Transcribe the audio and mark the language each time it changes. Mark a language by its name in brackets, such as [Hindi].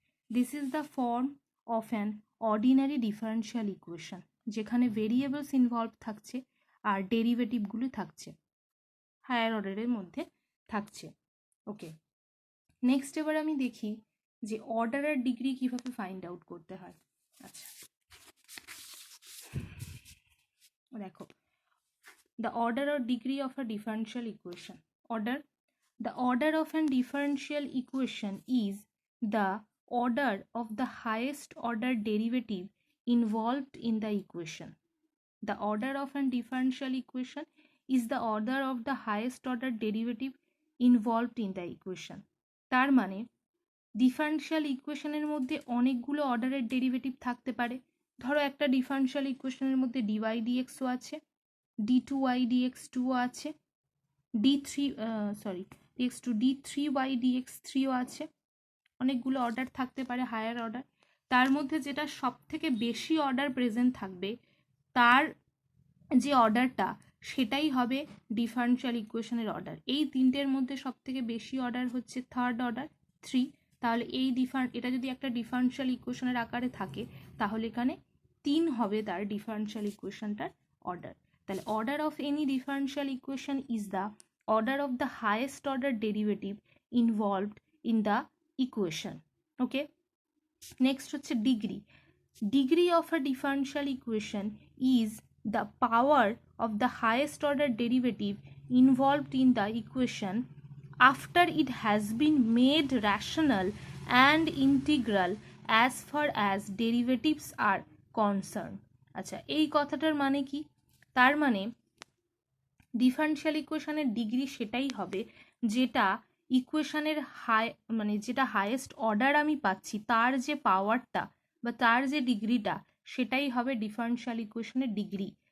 [English] this is the form of an ordinary differential equation, [Bangla] যেখানে variables involve থাকছে আর ডেরিভেটিভগুলি থাকছে, higher অর্ডারের মধ্যে থাকছে। ওকে, নেক্সট এবার আমি দেখি যে অর্ডারের ডিগ্রি কিভাবে ফাইন্ড আউট করতে হয়। আচ্ছা, দেখো, [English] the order or degree of a differential equation. The order of a differential equation is the order of the highest order derivative involved in the equation. The order of a differential equation is the order of the highest order derivative involved in the equation. [Bangla] তার মানে differential ইকুয়েশনের মধ্যে অনেকগুলো অর্ডারের derivative থাকতে পারে। ধরো একটা ডিফারেন্সিয়াল ইকুয়েশনের মধ্যে ডিওয়াই ডিএক্সও আছে, ডি টু ওয়াই ডিএক্স টুও আছে, dx two D three Y dx থ্রিও আছে, অনেকগুলো অর্ডার থাকতে পারে হায়ার অর্ডার। তার মধ্যে যেটা সব থেকে বেশি অর্ডার প্রেজেন্ট থাকবে তার যে অর্ডারটা সেটাই হবে ডিফারেনশিয়াল ইকুয়েশনের অর্ডার। এই তিনটের মধ্যে সব থেকে বেশি অর্ডার হচ্ছে থার্ড অর্ডার 3। তাহলে এটা যদি একটা ডিফারেনশিয়াল ইকুয়েশনের আকারে থাকে তাহলে এখানে 3 হবে তার ডিফারেনশিয়াল ইকুয়েশনটার অর্ডার। [English] তাহলে order of any differential equation is the order of the highest order derivative involved in the equation. [Bangla] Okay, next হচ্ছে degree. [English] Degree of a differential equation is the power of the highest order derivative involved in the equation after it has been made rational and integral as far as derivatives are concerned. [Bangla] আচ্ছা, এই কথাটার মানে কি? তার মানে differential ইকুয়েশনের degree সেটাই হবে যেটা ইকুয়েশনের যেটা হাইয়েস্ট অর্ডার আমি পাচ্ছি তার যে পাওয়ারটা বা তার যে ডিগ্রিটা সেটাই হবে ডিফারেনশিয়াল ইকুয়েশনের ডিগ্রি।